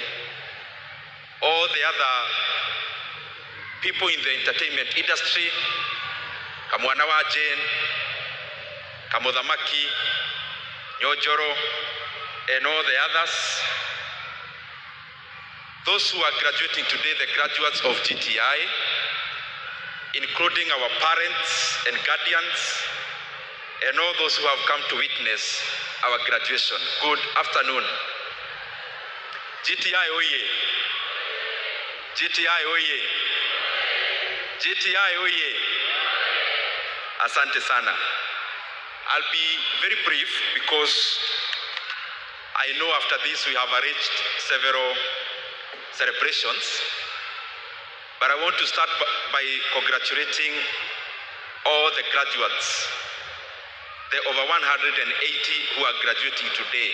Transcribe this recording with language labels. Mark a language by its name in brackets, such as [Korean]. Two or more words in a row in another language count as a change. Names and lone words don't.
[English] All the other people in the entertainment industry, Kamwana wa Jane, Kamothamaki, Nyojoro, and all the others. Those who are graduating today, the graduates of GTI, including our parents and guardians, and all those who have come to witness our graduation. Good afternoon. GTI oye! GTI oye! GTI oye! [Swahili] Asante sana. [English] I'll be very brief because I know after this we have arranged several celebrations, but I want to start by congratulating all the graduates, the over 180 who are graduating today.